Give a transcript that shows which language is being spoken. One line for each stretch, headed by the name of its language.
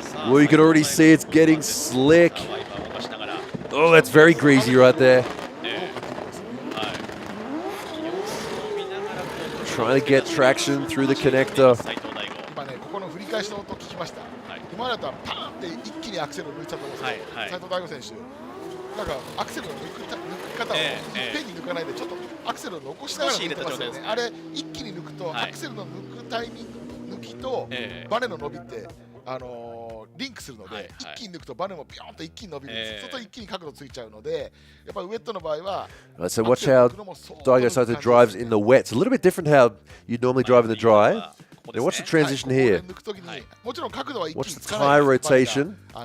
English: Well, you can already see it's getting slick. Oh, that's very greasy right there. Trying to get traction through the connector.
Japanese: 今ね、ここの振り返しの音聞きました。今だったらパーンって一気にアクセルを抜いたと思うんですけど、斉藤大吾選手、なんかアクセルの抜き方をいっぺんに抜かないで、ちょっとアクセルを残しながら抜いてますよね。あれ、一気に抜くと、アクセルの抜くタイミング、抜きとバネの伸びって、リンクするので、一気に抜くとバネもピョンと一気に伸びるんです。そうすると一気に角度ついちゃうので、やっぱりウェットの場合は。
English: So watch how Daigo Saito drives in the wet. It's a little bit different how you'd normally drive in the dry. Now watch the transition here. Watch the tire rotation.